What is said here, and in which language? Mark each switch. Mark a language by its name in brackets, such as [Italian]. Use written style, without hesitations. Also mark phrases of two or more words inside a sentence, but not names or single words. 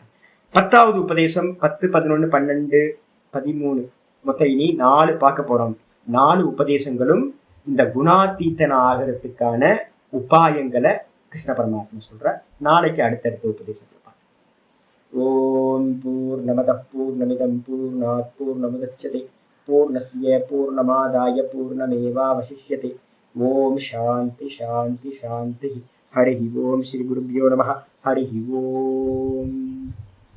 [Tamil] 10வது உபதேசம் 10, 11, 12, 13 மொத்தம் இனி 4 பார்க்க போறோம். 4 உபதேசங்களும் இந்த குணாதீத்தன ஆகிறதுக்கான உபாயங்களை கிருஷ்ண பரமாத்மா சொல்ற. நாளைக்கு அடுத்தடுத்த உபதேசம். [Sanskrit] ॐ पूर्णमदः पूर्णमिदं पूर्णात् पूर्णमुदच्यते पूर्णस्य पूर्णमादाय पूर्णमेवावशिष्यते. ॐ शान्तिः शान्तिः शान्तिः। हरि ॐ. श्री गुरुभ्यो नमः। हरि ॐ.